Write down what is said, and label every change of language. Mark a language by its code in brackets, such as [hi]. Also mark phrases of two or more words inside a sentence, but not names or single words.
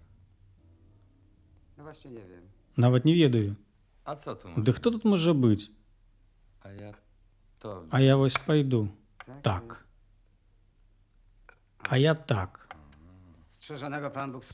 [pl] No właśnie nie wiem. [be] Нават не ведаю. [pl] A co tu? [be] Ды хто тут можа быць? [pl] A ja to... [be] А я вось пайду. Так. А я так. [pl] Strzeżonego Pan Bóg